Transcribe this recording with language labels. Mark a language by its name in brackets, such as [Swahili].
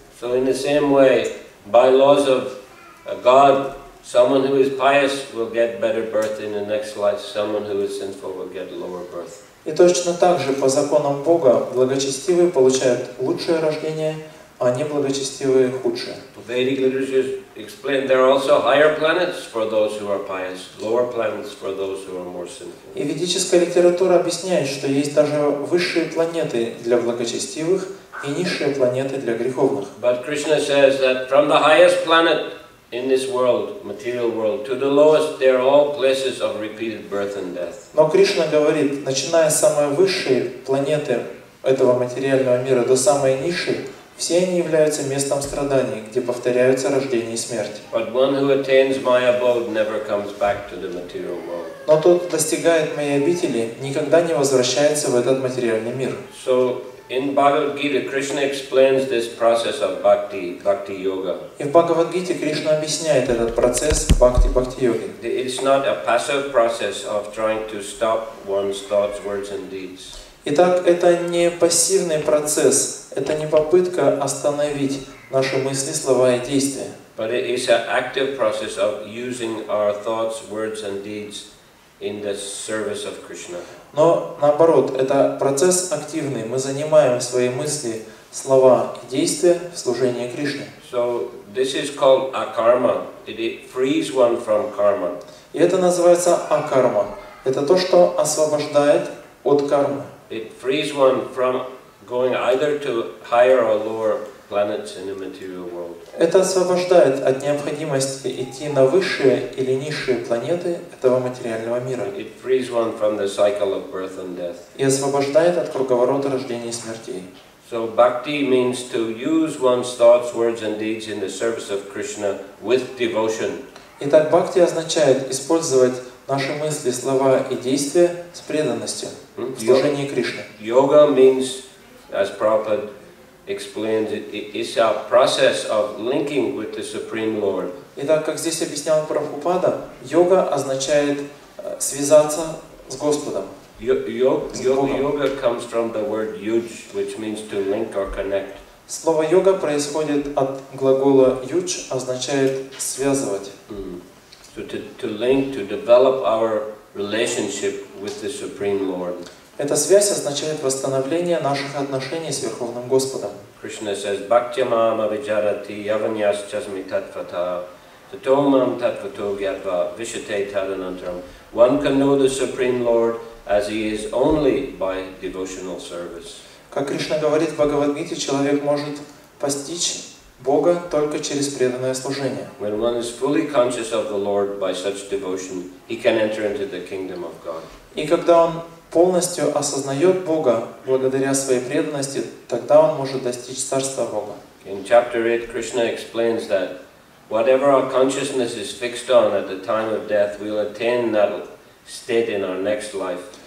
[English] So in the same way, by laws of God, someone who is pious will get better birth in the next life. Someone who is sinful will get lower birth. [Russian] И точно так же по законам Бога благочестивые получают лучшее рождение, а неблагочестивые худшее. [English] Vedic literature explain there are also higher planets for those who are pious, lower planets for those who are more sinful. [Russian] И ведическая литература объясняет, что есть даже высшие планеты для благочестивых и низшие планеты для греховных. [English] But Krishna says that from the highest planet in this world, material world, to the lowest, they are all places of repeated birth and death. [Russian] Но Кришна говорит, начиная с самой высшей планеты этого материального мира до самой низшей, все они являются местом страданий, где повторяются рождение и смерть. [English] But one who attains my abode never comes back to the material world. [Russian] Но тот, кто достигает моей обители, никогда не возвращается в этот материальный мир. [English] So in Bhagavad Gita, Krishna explains this process of bhakti yoga. [Russian] И в Бхагавад-гите Кришна объясняет этот процесс бхакти-йоги. [English] It's not a passive process of trying to stop one's thoughts, words and deeds. [Russian] Итак, это не пассивный процесс, это не попытка остановить наши мысли, слова и действия. [English] But it is an active process of using our thoughts, words and deeds in the service of Krishna. [Russian] Но наоборот, это процесс активный. Мы занимаем свои мысли, слова и действия в служении Кришне. [English] So this is called akarma. It frees one from karma. [Russian] И это называется акарма. Это то, что освобождает от кармы. [English] It frees one from going either to higher or lower planets in the material world. [Russian] Это освобождает от необходимости идти на высшие или низшие планеты этого материального мира. [English] It frees one from the cycle of birth and death. [Russian] И освобождает от круговорота рождения и смертей. [English] So bhakti means to use one's thoughts, words and deeds in the service of Krishna with devotion. [Russian] Итак, бхакти означает использовать наши мысли, слова и действия с преданностью в служении Кришне. [English] Yoga means, as Prabhupada explains, it's a process of linking with the Supreme Lord. [Russian] Итак, как здесь объяснял Прабхупада, йога означает связаться с Господом. [English] Yoga comes from the word yuj, which means to link or connect. [Russian] Слово йога происходит от глагола юдж, означает связывать. [English] So to link, to develop our relationship with the Supreme Lord. [Russian] Эта связь означает восстановление наших отношений с Верховным Господом. [English] Krishna says, [Sanskrit] Bhaktyamam avijarati yavanyas chasmi tatvata tatomam tatvato gyatva vishate tadanantaram. [English] One can know the Supreme Lord as he is only by devotional service. [Russian] Как Кришна говорит в Бхагавад-гите, человек может постичь Бога только через преданное служение. [English] When one is fully conscious of the Lord by such devotion, he can enter into the kingdom of God. [Russian] И когда он полностью осознает Бога благодаря своей преданности, тогда он может достичь Царства Бога. [English] In chapter 8, Krishna explains that whatever our consciousness is fixed on at the time of death, we'll attain that state in our next life.